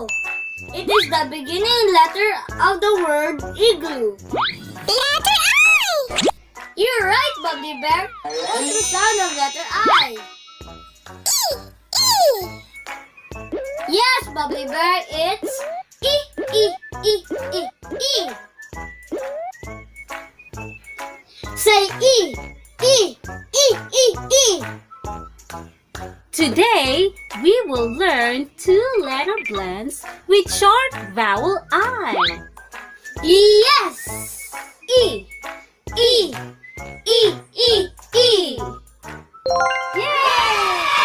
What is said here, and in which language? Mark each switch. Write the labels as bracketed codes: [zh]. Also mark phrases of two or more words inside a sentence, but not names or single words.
[en] It is the beginning letter of the word igloo. Letter I. You're right, Bubbly Bear. What's the sound of letter I? E. Yes, Bubbly Bear, it's E, E, E, E, E. Say E, E, E, E, E. Today, we will learn two-letter blends with short vowel I. Yes! E, E, E, E, E. Yay!